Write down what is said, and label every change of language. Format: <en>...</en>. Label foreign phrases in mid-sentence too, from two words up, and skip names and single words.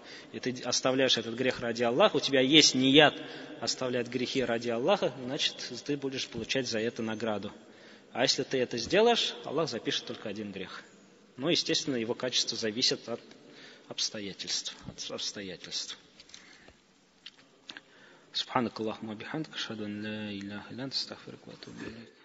<ru>И ты оставляешь этот грех ради Аллаха, у тебя есть ният оставлять грехи ради Аллаха, значит, ты будешь получать за это награду. А если ты это сделаешь, Аллах запишет только 1 грех. Но, естественно, его качество зависит от обстоятельств.</ru> <ar>سبحانك اللهم وبحمدك، أشهد أن لا إله إلا أنت، أستغفرك وأتوب إليك.</ar>